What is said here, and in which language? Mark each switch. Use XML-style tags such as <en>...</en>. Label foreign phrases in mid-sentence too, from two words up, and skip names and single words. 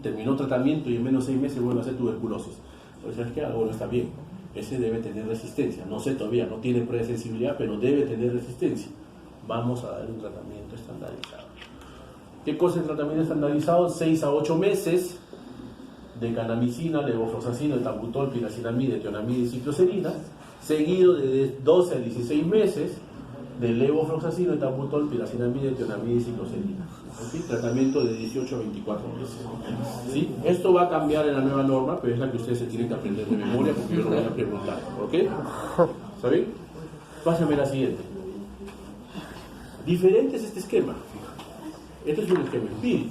<es>Terminó tratamiento y en menos de 6 meses vuelve a hacer tuberculosis. Pues es que algo no está bien. Ese debe tener resistencia. No sé todavía, no tiene presensibilidad, pero debe tener resistencia. Vamos a dar un tratamiento estandarizado. ¿Qué cosa es el tratamiento estandarizado? 6 a 8 meses de canamicina, levofloxacino, etambutol, piracinamida, etionamida y cicloserina, seguido de 12 a 16 meses de levofloxacino, etambutol, piracinamida, etionamida y cicloserina. ¿Sí? Tratamiento de 18 a 24 meses. ¿Sí? Esto va a cambiar en la nueva norma, pero es la que ustedes se tienen que aprender de memoria porque yo lo voy a preguntar. ¿Ok? ¿Está bien? Pásame la siguiente. Diferente es este esquema. Este es un esquema empírico.</es>